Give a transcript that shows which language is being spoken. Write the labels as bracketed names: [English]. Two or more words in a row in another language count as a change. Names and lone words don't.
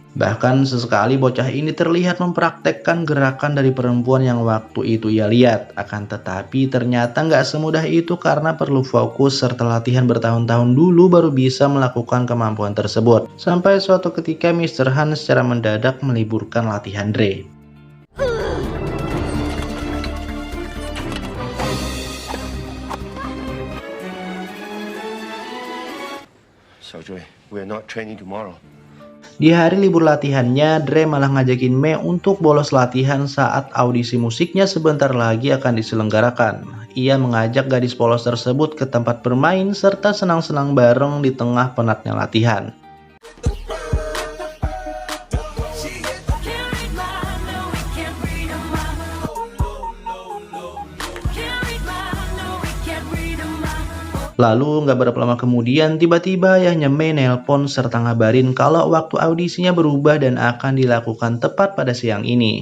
[Indonesian] Bahkan sesekali bocah ini terlihat mempraktekkan gerakan dari perempuan yang waktu itu ia lihat. Akan tetapi ternyata nggak semudah itu karena perlu fokus serta latihan bertahun-tahun dulu baru bisa melakukan kemampuan tersebut. Sampai suatu ketika Mr. Han secara mendadak meliburkan latihan Dre. [English] 小追 we're not training tomorrow. [Indonesian] Di hari libur latihannya, Dre malah ngajakin Mei untuk bolos latihan saat audisi musiknya sebentar lagi akan diselenggarakan. Ia mengajak gadis polos tersebut ke tempat bermain serta senang-senang bareng di tengah penatnya latihan. Lalu nggak berapa lama kemudian tiba-tiba ayahnya Mei nelpon serta ngabarin kalau waktu audisinya berubah dan akan dilakukan tepat pada siang ini.